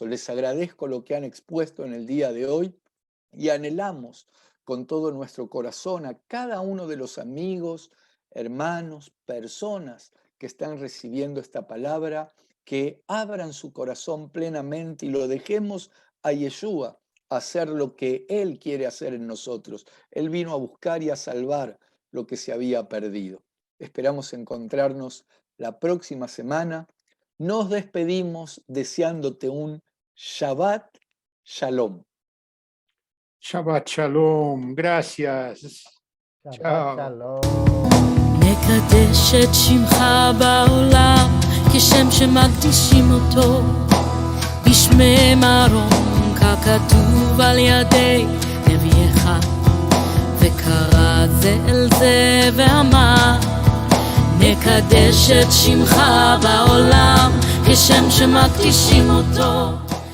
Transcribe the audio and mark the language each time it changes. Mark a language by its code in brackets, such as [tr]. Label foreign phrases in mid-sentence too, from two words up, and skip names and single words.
[es] Les agradezco lo que han expuesto en el día de hoy y anhelamos con todo nuestro corazón a cada uno de los amigos, hermanos, personas que están recibiendo esta palabra, que abran su corazón plenamente y lo dejemos a Yeshua hacer lo que Él quiere hacer en nosotros. Él vino a buscar y a salvar lo que se había perdido. Esperamos encontrarnos la próxima semana. Nos despedimos deseándote un [he] שבת שלום. שבת שלום, gracias. Shabbat [es] Chao. [he] Shalom. נקדש את שמך בעולם כשם שמקדישים אותו בשמי מרום ככתוב על ידי נביאך וקרא זה אל זה ואמר נקדש את שמך בעולם כשם שמקדישים אותו